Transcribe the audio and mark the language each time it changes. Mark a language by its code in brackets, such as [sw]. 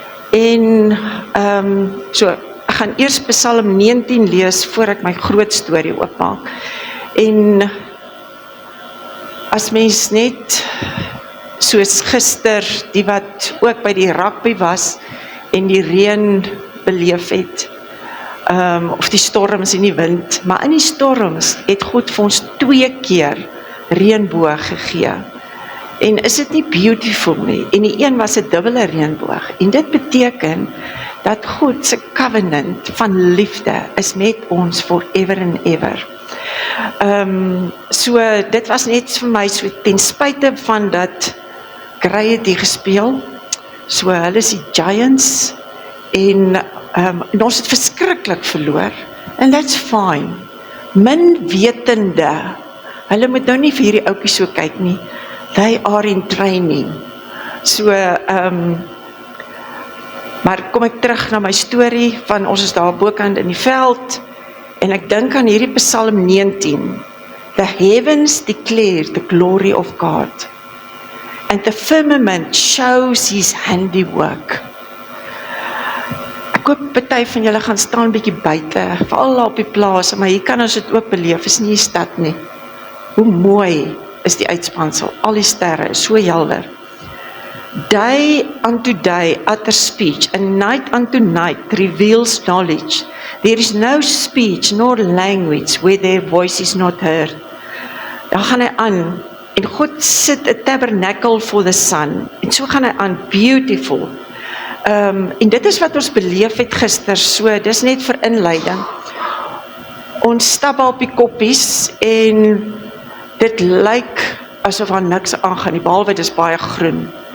[af] En so ek gaan eers Psalm 19 lees voor ek my groot storie oopmaak. En as mens net soos gister die wat ook by die rugby was en die reën beleef het, of die storms en die wind, maar in die storms het God vir ons 2 keer reënboog gegee. En is dit nie beautiful nie? En die een was 'n dubbele reënboog. En dit beteken dat God se covenant van liefde is met ons [en] forever and ever. [af] So dit was net vir my so ten spyte van dat Grey het hier gespeel. So hulle is die Giants en ons het verskriklik verloor. [en] And that's fine. [af] Min wetende, hulle moet nou nie vir hierdie ouetjie so kyk nie. [en] They are in training. [af] So, maar kom ek terug na my storie van ons is daar bokant in die veld en ek dink aan hierdie Psalm 19. [en] The heavens declare the glory of God and the firmament shows his handiwork. [af] Ek hoop party van julle gaan staan bietjie buite, veral daar op die plaas, maar hier kan ons dit ook beleef, is nie 'n stad nie. Hoe mooi is die uitspansel, al die sterre is so helder. [en] Day unto day utter speech, and night unto night reveals knowledge. There is no speech nor language where their voice is not heard. [af] Dan gaan hy aan, en God sit 'n [en] tabernacle for the sun, [af] en so gaan hy aan, beautiful. En dit is wat ons beleef het gister, so dis net vir inleiding. Ons stap op die koppies en dit lyk asof daar niks aangaan nie, behalwe dit is baie groen.